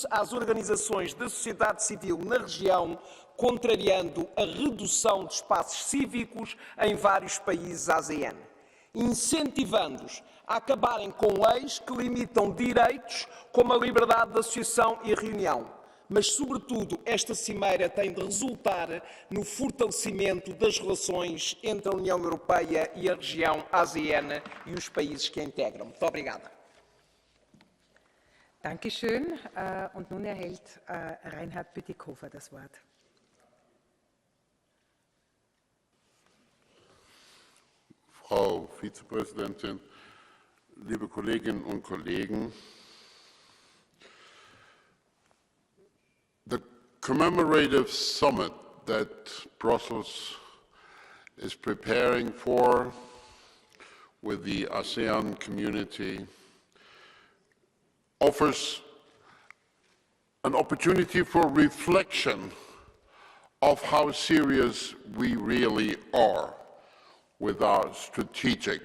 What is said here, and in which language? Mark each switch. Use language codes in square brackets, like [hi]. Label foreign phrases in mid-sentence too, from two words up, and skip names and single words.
[pt] da sociedade civil na região, contrariando a redução de espaços cívicos em vários países ASEAN, incentivando-os a acabarem com leis que limitam direitos como a liberdade de associação e reunião. Mas, sobretudo, esta cimeira tem de resultar no fortalecimento das relações entre a União Europeia e a região ASEAN e os países que a integram. Muito obrigada. [de] Dankeschön. Und nun erhält Reinhard Bütikofer das Wort. Frau Vizepräsidentin, liebe Kolleginnen und Kollegen, [en] the commemorative summit that Brussels is preparing for with the ASEAN community offers an opportunity for reflection of how serious we really are with our strategic.